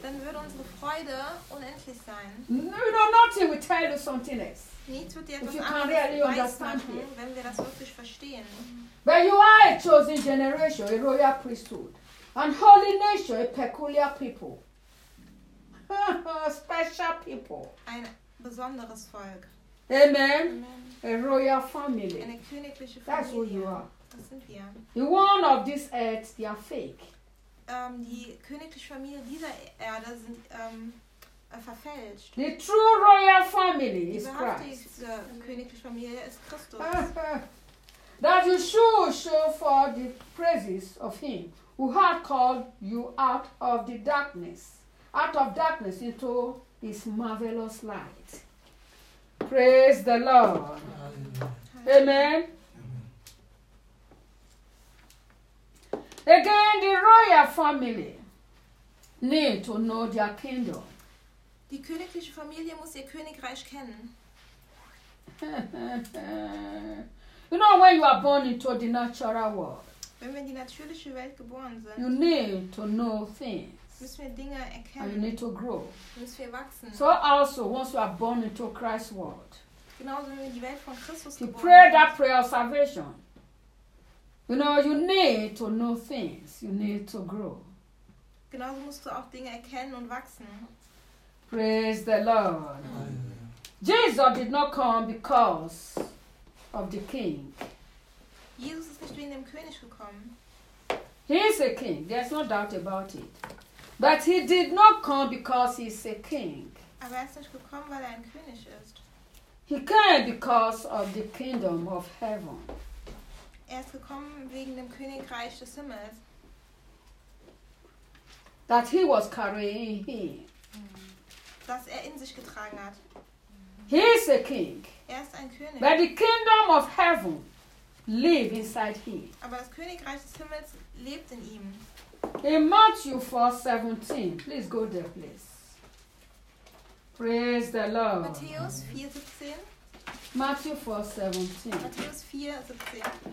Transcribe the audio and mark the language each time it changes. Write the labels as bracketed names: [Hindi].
[German] Dann wird unsere Freude unendlich sein. [English] No, you know, nothing will tell you something else. If you can really understand it. But you are a chosen generation, a royal priesthood, and holy nation, a peculiar people. Special people. [German] Ein besonderes Volk. Amen. Amen. [English] A royal family. [German] Eine königliche [English] That's [German] Familie. [English] Who you are. [German] Das sind wir. [English] The one of this earth, they are fake. [German] Die königliche Familie dieser Erde sind verfälscht. [English] The true royal family [German] die [English] is Christ. [German] Die königliche Familie ist Christus. [English] That you should show for the praises of him who had called you out of the darkness. Out of darkness into his marvelous light. Praise the Lord. Amen. Amen. Again, the royal family need to know their kingdom. [German] Die königliche Familie muss ihr Königreich kennen. [English] You know, when you are born into the natural world, [German] wenn wir in die natürliche Welt geboren sind, [English] you need to know things. [German] Müssen wir Dinge erkennen. [English] And you need to grow. [German] Müssen wir wachsen. [English] So also, once you are born into Christ's world, [German] genauso wie die Welt von Christus geboren. [English] To pray that prayer of salvation. You know, you need to know things. You need to grow. [German] Genauso musst du auch Dinge erkennen und wachsen. [English] Praise the Lord. Amen. Jesus did not come because of the king. [German] Jesus ist nicht wegen dem König gekommen. [English] He is a king. There's no doubt about it. But he did not come because he is a king. [German] Aber er ist nicht gekommen, weil er ein König ist. [English] He came because of the kingdom of heaven. [German] Er ist gekommen wegen dem Königreich des Himmels. [English] That he was carrying him. [German] Dass er in sich getragen hat. [English] He is a king. [German] Er ist ein König. [English] But the kingdom of heaven lives inside him. [German] Aber das Königreich des Himmels lebt in ihm. [English] In Matthew 4:17, please go there, please. Praise the Lord. [German] Matthäus 4:17. [English] Matthew 4:17. [German] Matthäus 4:17.